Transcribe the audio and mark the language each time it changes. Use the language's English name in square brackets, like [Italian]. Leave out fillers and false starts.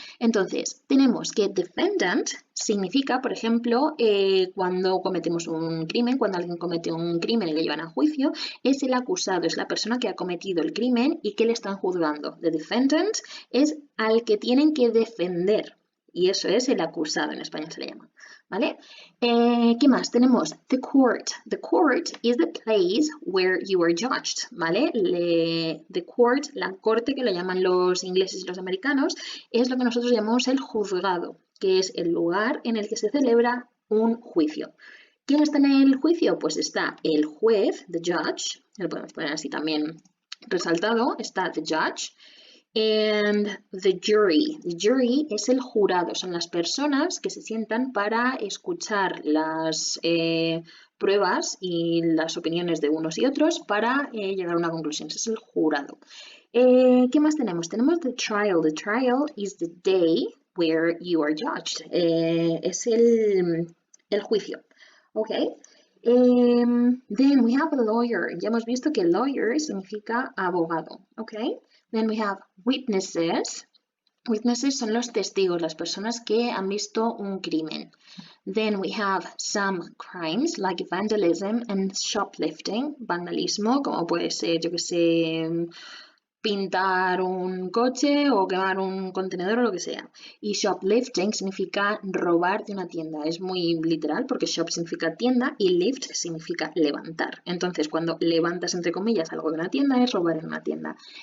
[Spanish] Entonces, tenemos que defendant significa, por ejemplo, cuando cometemos un crimen, cuando alguien comete un crimen y le llevan a juicio, es el acusado, es la persona que ha cometido el crimen y que le están juzgando. The defendant es al que tienen que defender y eso es el acusado, en español se le llama. ¿Vale? ¿Qué más? Tenemos the court. [English] The court is the place where you are judged, ¿vale? [Spanish] The court, la corte que lo llaman los ingleses y los americanos, es lo que nosotros llamamos el juzgado, que es el lugar en el que se celebra un juicio. ¿Quién está en el juicio? Pues está el juez, the judge, lo podemos poner así también resaltado, está the judge. And the jury. The jury es el jurado, son las personas que se sientan para escuchar las pruebas y las opiniones de unos y otros para llegar a una conclusión. Ese es el jurado. ¿Qué más tenemos? Tenemos the trial. [English] The trial is the day where you are judged. [Spanish] Es el juicio. Okay. [English] Then we have a lawyer. Ya hemos visto que lawyer significa abogado. Okay. Then we have witnesses. [Spanish] Witnesses son los testigos, las personas que han visto un crimen. [English] Then we have some crimes like vandalism and shoplifting. [Spanish] Vandalismo, como puede ser, yo que sé, pintar un coche o quemar un contenedor o lo que sea. Y shoplifting significa robar de una tienda. Es muy literal porque shop significa tienda y lift significa levantar. Entonces, cuando levantas, entre comillas, algo de una tienda, es robar en una tienda.